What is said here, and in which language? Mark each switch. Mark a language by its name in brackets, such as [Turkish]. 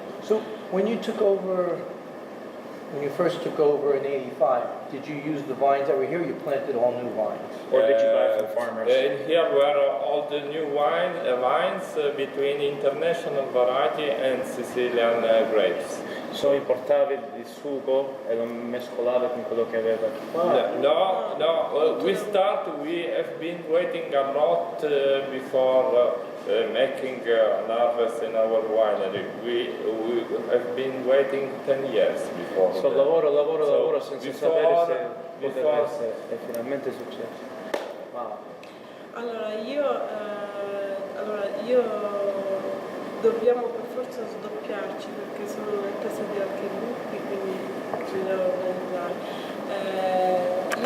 [English] So when you took over, when you first took over in '85, did you use the vines that were here? You planted all new vines. Or did you buy from farmers? Here were all the new vines between international variety and Sicilian grapes. [Italian] So importavi il sugo e lo mescolavi con quello che aveva qua? [English] No. We have been waiting a lot before making an harvest in our winery. We have been waiting 10 years before. [Italian] So lavoro senza sapere se poteva [English] before [Italian] essere e finalmente è successo. [English] Wow. [Italian] Allora io dobbiamo per forza sdoppiarci perché sono in testa di altri gruppi, quindi ci devo organizzare.